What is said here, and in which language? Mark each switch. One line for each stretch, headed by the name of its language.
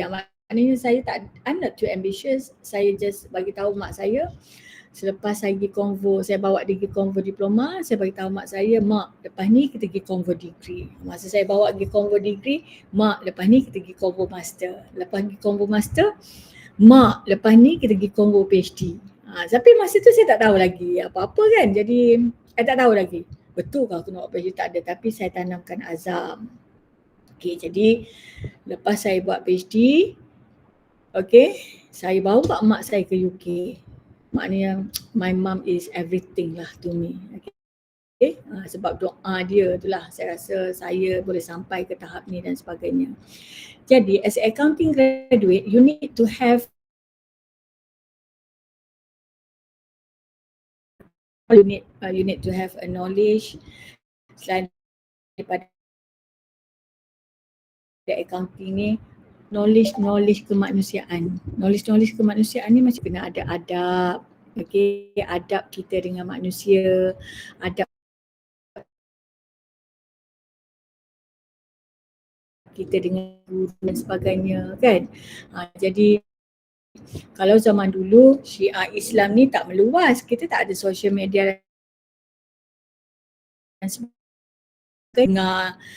Malay: Maknanya
English: I'm not too ambitious.
Malay: Saya just bagi tahu mak saya. Selepas saya pergi konvo, saya bawa dia pergi konvo diploma, saya bagi tahu mak saya, mak lepas ni kita pergi konvo degree. Masa saya bawa pergi konvo degree, mak lepas ni kita pergi konvo master. Lepas pergi konvo master, mak lepas ni kita pergi konvo PhD. Tapi masa tu saya tak tahu lagi apa-apa kan. Jadi saya tak tahu lagi. Betul ke aku nak buat PhD? Tak ada. Tapi saya tanamkan azam. Okay, jadi lepas saya buat PhD, okay, saya bawa mak saya ke UK. Maknanya
English: my mom is everything lah to me. Okay.
Malay: Sebab doa dia itulah saya rasa saya boleh sampai ke tahap ni dan sebagainya. Jadi
English: as accounting graduate, you need to have a knowledge
Malay: selain daripada accounting ni, knowledge kemanusiaan. Knowledge kemanusiaan ni macam kena ada adab. Okay, adab kita dengan manusia, adab kita dengan guru dan sebagainya kan. Jadi kalau zaman dulu syiar Islam ni tak meluas, kita tak ada social media dan sebagainya.